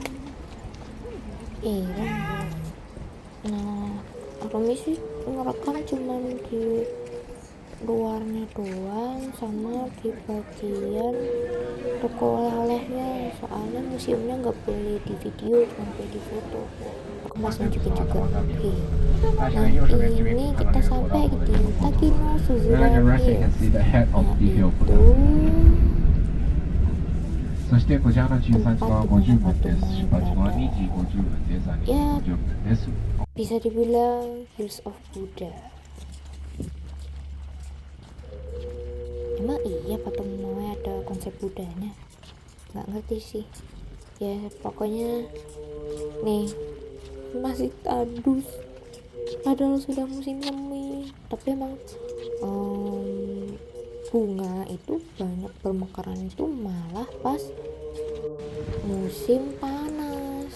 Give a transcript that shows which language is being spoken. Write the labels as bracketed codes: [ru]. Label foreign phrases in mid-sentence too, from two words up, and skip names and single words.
[id] Nah Romi sih ngerekam cuman di luarnya doang sama di bagian toko oleh-olehnya, soalnya museumnya nggak boleh di video, sampai di foto. Aku masih nunjukin juga. Nah ini kita sampai di Takino Suzura Hills, yaitu [ja] そしてこちらの13時は50分です。出発は2時50分です。2時50分です。 [id] bisa dibilang [en] Hills of Buddha. [id] Emang iya patung Moe ada konsep Budanya? Nggak ngerti sih. Ya pokoknya nih masih tandus, padahal sudah musim semi, tapi emang bunga itu banyak bermekaran itu malah pas musim panas.